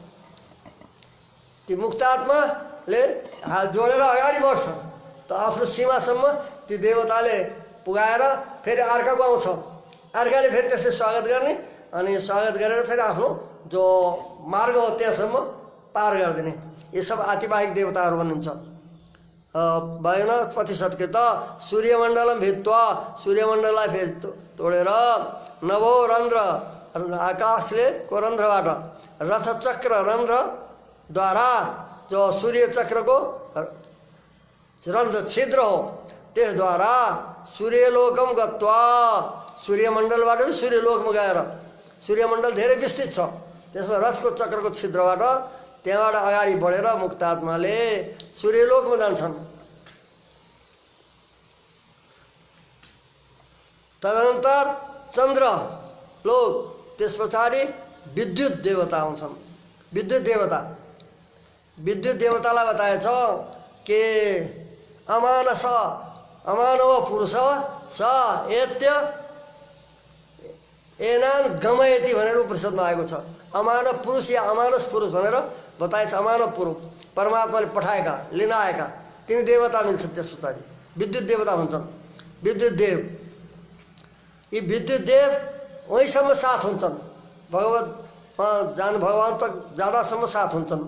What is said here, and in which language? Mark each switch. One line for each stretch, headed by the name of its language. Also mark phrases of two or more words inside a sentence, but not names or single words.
Nepali: ती मुक्तात्माले हात जोडेर अगाडि बढ्छ त आफ्नो सीमासम्म ती देवताले पुगाएर फेरि अर्काको आउँछ, अर्काले फेरि त्यसै स्वागत गर्ने अनि स्वागत गरेर फेरि आफ्नो जो मार्ग हो त्यहाँसम्म पार गरिदिने।
Hindi: ये सब
Nepali: आतिवाहिक देवताहरू भनिन्छ।
Sanskrit: वायुना पथि सत्कृत सूर्यमण्डलम भित्वा,
Nepali: सूर्यमण्डललाई फेरि तोडेर
Sanskrit: नभो रन्ध्र,
Nepali: आकाशले को रन्ध्रबाट रथचक्र रन्ध्रद्वारा जो सूर्य चक्रको रन्ध्र छिद्र हो त्यसद्वारा
Sanskrit: सूर्यलोकम गत्वा,
Nepali: सूर्यमण्डलबाट सूर्यलोकमा गएर, सूर्यमण्डल धेरै विस्तृत छ, त्यसमा रथको चक्रको छिद्रबाट त्यहाँबाट अगाडि बढेर मुक्तात्माले सूर्यलोकमा जान्छन्। तदनन्तर चन्द्र लोक, त्यस पछाडि विद्युत देवता आउँछन्। विद्युत देवतालाई बताएछ कि
Sanskrit: अमानस अमानव पुरुष स एत्य एनान गमयति
Nepali: भनेर उपनिषदमा आएको छ। अमानव पुरुष या अमानस पुरुष भनेर बताएछ। अमानव पुरुष परमात्माले पठाएका लिन आएका तिनी देवता मिल्छन्। त्यस पछाडि विद्युत देवता हुन्छन्। विद्युत देव, यी विद्युत देव वहीँसम्म साथ हुन्छन्, भगवान तक जाँदासम्म साथ हुन्छन्।